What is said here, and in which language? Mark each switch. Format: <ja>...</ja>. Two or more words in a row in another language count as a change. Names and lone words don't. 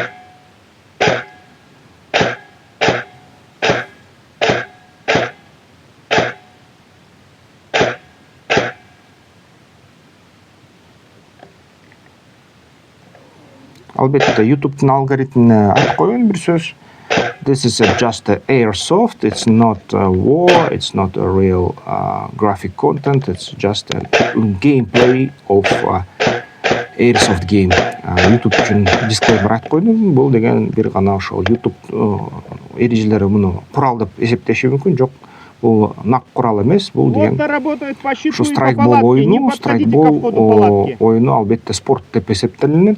<ky>Албетте YouTube'дун алгоритмине айтып коеюн бир сөз.</ky> <en>This is just airsoft. It's not war. It's not a real graphic content. It's just a gameplay of airsoft game.</en> <ky>YouTube үчүн дисклеймер айтып койдум. Бул деген бир гана ошол YouTube эрежелери муну курал деп эсептеши мүмкүн. Жок, бул нак курал эмес. Бул деген ушу страйкбол оюну албетте спорт деп эсептелинет.</ky>